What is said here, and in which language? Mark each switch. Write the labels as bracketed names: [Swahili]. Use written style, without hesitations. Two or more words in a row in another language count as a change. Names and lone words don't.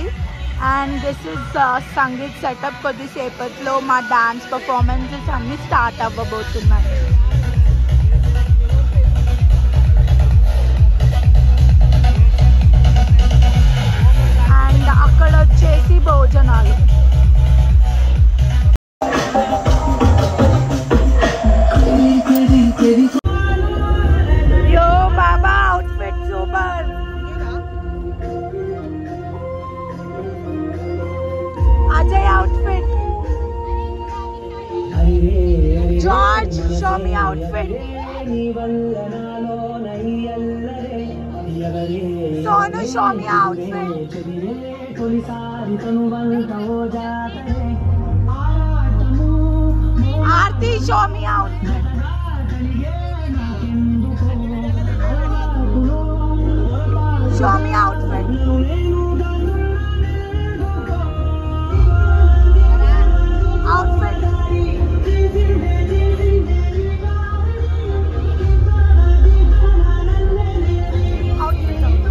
[English] and this is Sangeet setup. [Telugu] కొద్దిసేపట్లో మా [English] dance performances [Telugu] అన్నీ స్టార్ట్ అవ్వబోతున్నాయి. అండ్ అక్కడ వచ్చేసి భోజనాలు. [English] yo baba outfit super. Ajay outfit. George show me outfit. Sonu show me outfit. Aarti show me outfit. Show me outfit. Outfit. Outfit.